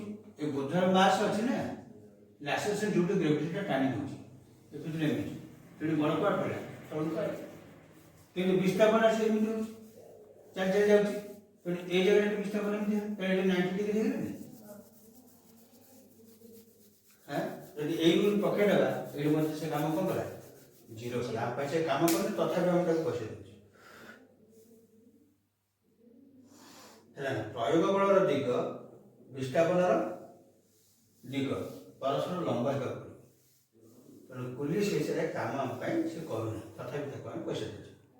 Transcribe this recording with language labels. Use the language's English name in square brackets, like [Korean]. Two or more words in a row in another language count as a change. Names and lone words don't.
[Odia] ଏ ବୋଝର ମାସ୍ ଅଛି ନା, ଆସେସନ୍ ଯୋଉଠି ଗ୍ରାଭିଟିଟା ଟାଣି ଦେଉଛି, ଦେଖୁଥିଲେ ଏମିତି, ତେଣୁ ବଳ କୁଆଡ଼େ ପଡ଼ିଲା, ତଳକୁ ପଡ଼ିଲା। କିନ୍ତୁ ବିସ୍ଥାପନ ସେ ଏମିତି ହେଉଛି, ଚାଲି ଯାଉଛି, ତେଣୁ ଏଇ ଜାଗାରେ ବିସ୍ଥାପନ ଏମିତି ହେଲା, ତେଣୁ 90 ଡିଗ୍ରୀ ହେଇଗଲାନି। ହଁ ଯଦି ଏଇଗୁଡ଼ା পକେଇଦେବା ଏଇଠି ମଧ୍ୟ ସେ କାମ କ'ଣ କଲା ଜିରୋ କଲା ଆମ ପାଇଁ ସେ କାମ କଲେ ତଥାପି ଆମେ ତାକୁ ପଇସା ଦେଉଛୁ ହେଲା ନା ପ୍ରୟୋଗ ବଳର ଦିଗ ବିସ୍ଥାପନର ଦିଗ ପରସ୍ପର ଲମ୍ବା ହେବାକୁ ପଡ଼ିବ ତେଣୁ ପୁଲିସ ହିସାବରେ କାମ ଆମ ପାଇଁ ସେ କରୁନି ତଥାପି ତାକୁ ଆମେ ପଇସା ଦେଉଛୁ